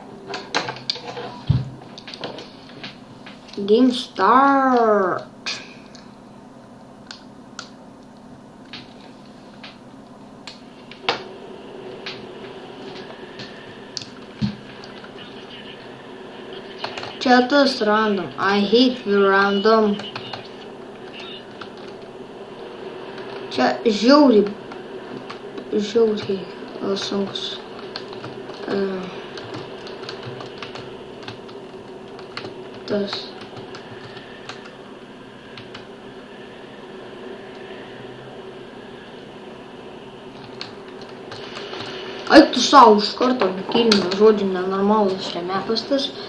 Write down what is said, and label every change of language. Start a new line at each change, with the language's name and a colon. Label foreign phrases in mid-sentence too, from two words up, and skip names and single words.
English: Game start.
Lithuanian: Čia tas random.
English: I hate the random.
Lithuanian: Čia žiauriai sunkus. Tas. Eik tu sau iš karto kilmę, žodžiu, nenormalus čia mepas tas.